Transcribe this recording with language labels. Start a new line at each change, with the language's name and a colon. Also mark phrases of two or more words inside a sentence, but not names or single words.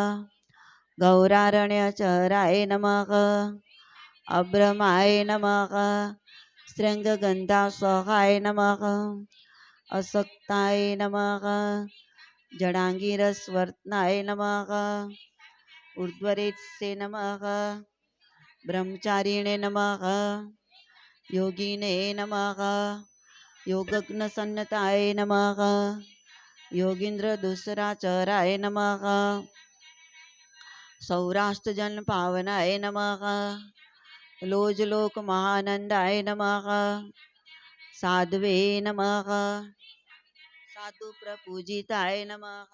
Sanskrit: ગૌરારણ્યચરાય નમઃ અબ્રમાય નમઃ સ્ત્રંગગંધાસહાય નમઃ અસક્તાય નમઃ જડાંગીરસવર્તનાય નમઃ ઉર્ધ્વરેત્સે નમઃ બ્રહ્મચારીણે નમઃ યોગીને નમઃ યોગજ્ઞસન્નતાય નમઃ योगीन्द्र दुसराचराय नमः। सौराष्ट्रजन पावनाय नमः। लोजलोक महानंदाय नमः। साध्वे नमः। साधु प्रपूजिताय नमः।